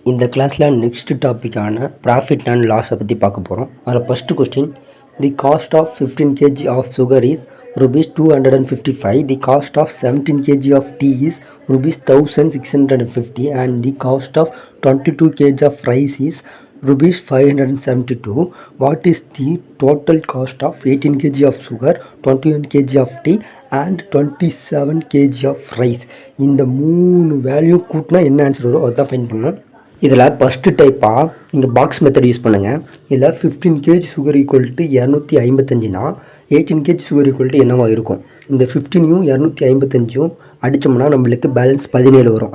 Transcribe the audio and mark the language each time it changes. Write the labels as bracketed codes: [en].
[ta] இந்த கிளாஸ்ல next டாபிக்கான profit and loss பற்றி பார்க்க போகிறோம். [en] அதில் first question, the cost of 15 kg of sugar is rupees 255, the cost of 17 kg of tea is rupees 1650 and the cost of 22 kg of rice is rupees 572. What is the total cost of 18 kg of sugar, 21 kg of tea and 27 kg of rice? [ta] இந்த மூணு value கூட்டினா என்ன answer வரும் அதுதான் fine பண்ணணும். இதில் first டைப்பாக நீங்கள் பாக்ஸ் மெத்தட் யூஸ் பண்ணுங்கள். இதில் 15 KG sugar equal to 255னா 18 KG sugar equal to என்னவா இருக்கும்? இந்த 15யும் 255யும் அடித்தோம்னா நம்மளுக்கு பேலன்ஸ் 17 வரும்.